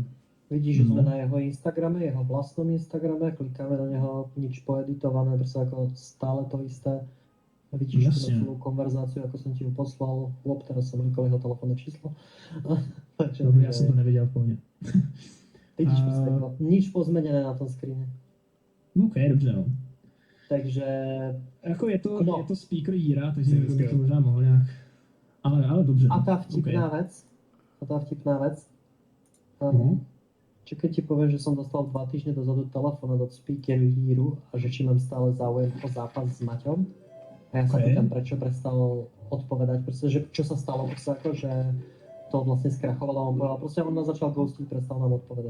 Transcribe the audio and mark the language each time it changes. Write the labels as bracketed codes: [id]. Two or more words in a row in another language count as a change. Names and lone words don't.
[sk] Vidíš, že sme na jeho Instagrame, jeho vlastnom Instagrame, klikáme na neho, nič poeditované, proste ako stále to isté. Vidíš tú celú konverzáciu, ako som ti ju poslal. Teraz som rýkol jeho telefónne číslo. Takže, ja som to nevedel v pohode. Vidíš, nič pozmenené na tom screene. [cs] OK, dobře, no. Takže Jako je to, No. je to speaker Jíra, takže bych to možná mohl nějak... Ale dobře. a no. [sk] tá vtipná [cs] OK. [sk] vec, [cs] No. [sk] čo keď ti poviem, že som dostal 2 týždne dozadu telefón od speakeru Jíru a že či mám stále záujem o zápas s Maťom. A ja sa [cs] OK. [sk] pýtam, prečo prestal odpovedať, pretože čo sa stalo, proste ako, že to vlastne skrachovalo a on povedal, proste on nás začal ghostiť, prestal nám odpovedať.